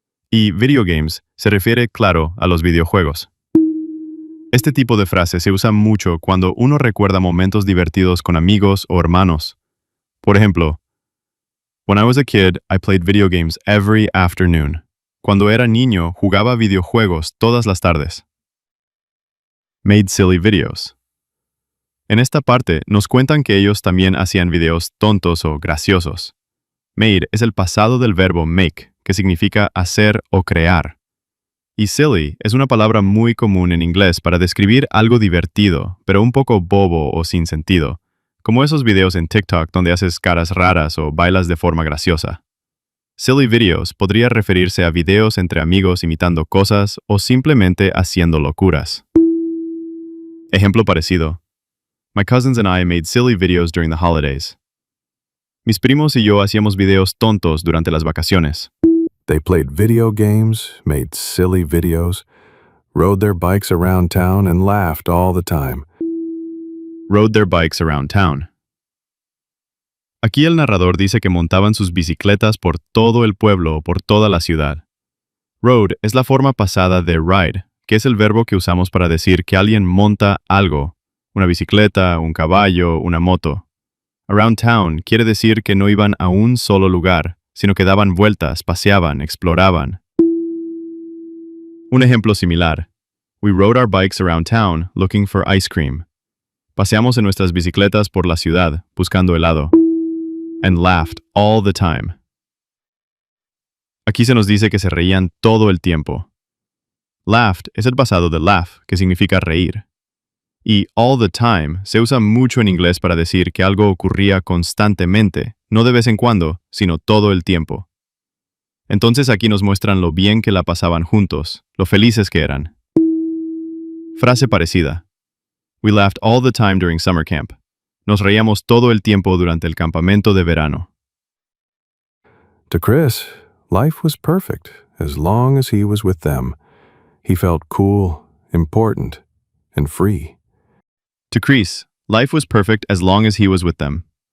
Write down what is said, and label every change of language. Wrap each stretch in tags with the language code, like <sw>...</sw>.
<es>Y video games se refiere, claro, a los videojuegos. Este tipo de frase se usa mucho cuando uno recuerda momentos divertidos con amigos o hermanos. Por ejemplo,</es> <en>when I was a kid, I played video games every afternoon.</en> <es>Cuando era niño, jugaba videojuegos todas las tardes.</es> <en>Made silly videos.</en> <es>En esta parte, nos cuentan que ellos también hacían videos tontos o graciosos. Made es el pasado del verbo make, que significa hacer o crear. Y silly es una palabra muy común en inglés para describir algo divertido, pero un poco bobo o sin sentido, como esos videos en TikTok donde haces caras raras o bailas de forma graciosa. Silly videos podría referirse a videos entre amigos imitando cosas o simplemente haciendo locuras. Ejemplo parecido.</es> <en>My cousins and I made silly videos during the holidays.</en> <es>Mis primos y yo hacíamos videos tontos durante las vacaciones.</es> <en>They played video games, made silly videos, rode their bikes around town, and laughed all the time. Rode their bikes around town.</en> <es>Aquí el narrador dice que montaban sus bicicletas por todo el pueblo o por toda la ciudad. Rode es la forma pasada de ride, que es el verbo que usamos para decir que alguien monta algo, una bicicleta, un caballo, una moto. Around town quiere decir que no iban a un solo lugar, sino que daban vueltas, paseaban, exploraban. Un ejemplo similar.</es> <en>We rode our bikes around town looking for ice cream.</en> <es>Paseamos en nuestras bicicletas por la ciudad, buscando helado.</es> <en>And laughed all the time.</en> <es>Aquí se nos dice que se reían todo el tiempo. Laughed es el pasado de laugh, que significa reír. Y all the time se usa mucho en inglés para decir que algo ocurría constantemente, no de vez en cuando, sino todo el tiempo. Entonces aquí nos muestran lo bien que la pasaban juntos, lo felices que eran. Frase parecida.</es> <en>We laughed all the time during summer camp.</en> <es>Nos reíamos todo el tiempo durante el campamento de verano.</es> <en>To Chris, life was perfect as long as he was with them. He felt cool, important, and free. To Chris, life was perfect as long as he was with them.</en>